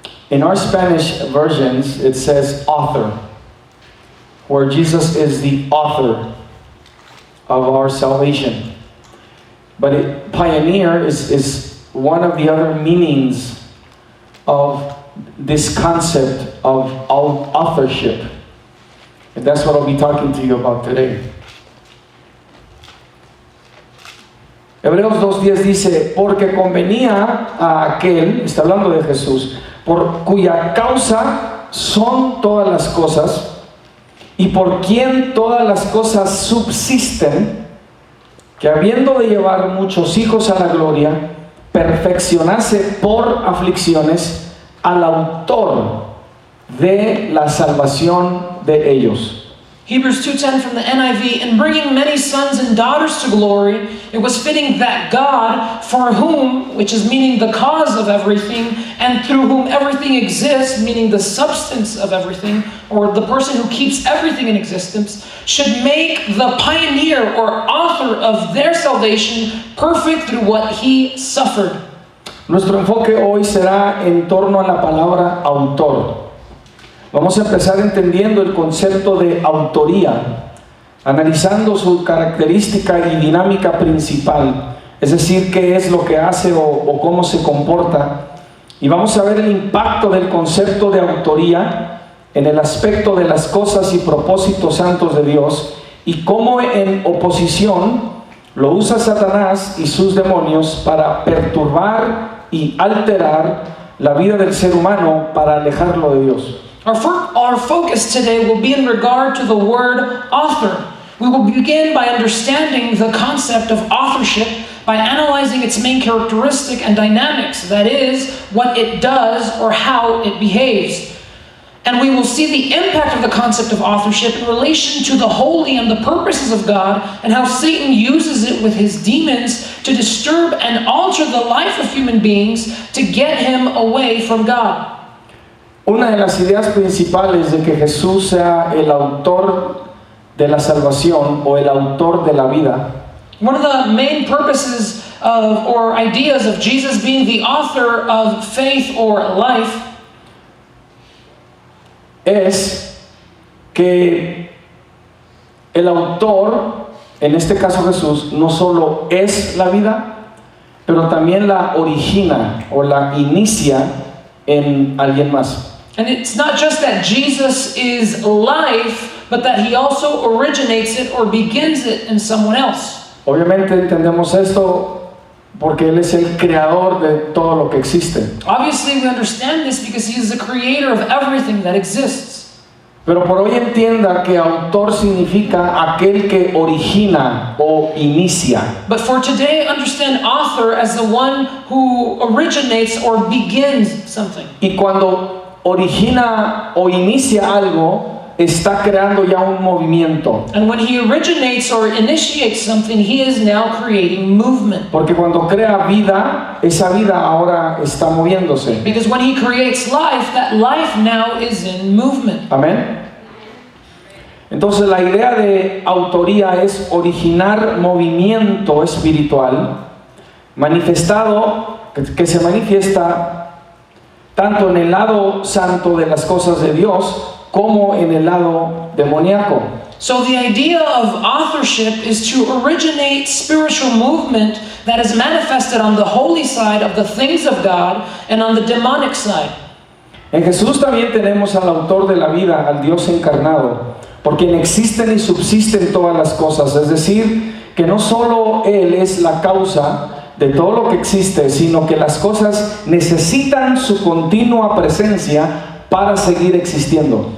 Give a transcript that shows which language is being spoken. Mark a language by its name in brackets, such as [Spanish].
[English] In our Spanish versions, it says author, where Jesus is the author of our salvation. But pioneer is one of the other meanings of this concept of authorship. And that's what I'll be talking to you about today. [Spanish] Hebreos 2:10 dice, porque convenía a aquel, está hablando de Jesús, por cuya causa son todas las cosas y por quien todas las cosas subsisten, que habiendo de llevar muchos hijos a la gloria, perfeccionase por aflicciones al autor de la salvación de ellos. [English] Hebrews 2:10 from the NIV, in bringing many sons and daughters to glory, it was fitting that God, for whom, which is meaning the cause of everything, and through whom everything exists, meaning the substance of everything, or the person who keeps everything in existence, should make the pioneer or author of their salvation perfect through what He suffered. [Spanish] Nuestro enfoque hoy será en torno a la palabra autor. Vamos a empezar entendiendo el concepto de autoría, analizando su característica y dinámica principal, es decir, qué es lo que hace o cómo se comporta. Y vamos a ver el impacto del concepto de autoría en el aspecto de las cosas y propósitos santos de Dios y cómo en oposición lo usa Satanás y sus demonios para perturbar y alterar la vida del ser humano para alejarlo de Dios. [English] Our focus today will be in regard to the word author. We will begin by understanding the concept of authorship by analyzing its main characteristic and dynamics, that is, what it does or how it behaves. And we will see the impact of the concept of authorship in relation to the holy and the purposes of God, and how Satan uses it with his demons to disturb and alter the life of human beings to get him away from God. [Spanish] Una de las ideas principales de que Jesús sea el autor de la salvación o el autor de la vida [English] One of the main purposes of, or ideas of Jesus being the author of faith or life [Spanish] es que el autor, en este caso Jesús, no solo es la vida, pero también la origina o la inicia en alguien más. [English] And it's not just that Jesus is life, but that he also originates it or begins it in someone else. [Spanish] Obviamente entendemos esto porque Él es el creador de todo lo que existe. [English] Obviously, we understand this because he is the creator of everything that exists. [Spanish] Pero por hoy entienda que autor significa aquel que origina o inicia. [English] But for today, understand author as the one who originates or begins something. [Spanish] Y cuando origina o inicia algo, está creando ya un movimiento. [English] And when he originates or initiates something, he is now creating movement. [Spanish] Porque cuando crea vida, esa vida ahora está moviéndose. [English] Because when he creates life, that life now is in movement. [Spanish] Amén. Entonces la idea de autoría es originar movimiento espiritual manifestado, que se manifiesta tanto en el lado santo de las cosas de Dios como en el lado demoníaco. [English] So the idea of authorship is to originate spiritual movement that is manifested on the holy side of the things of God and on the demonic side. [Spanish] En Jesús también tenemos al autor de la vida, al Dios encarnado, por quien existen y subsisten todas las cosas. Es decir, que no solo Él es la causa de todo lo que existe, sino que las cosas necesitan su continua presencia para seguir existiendo.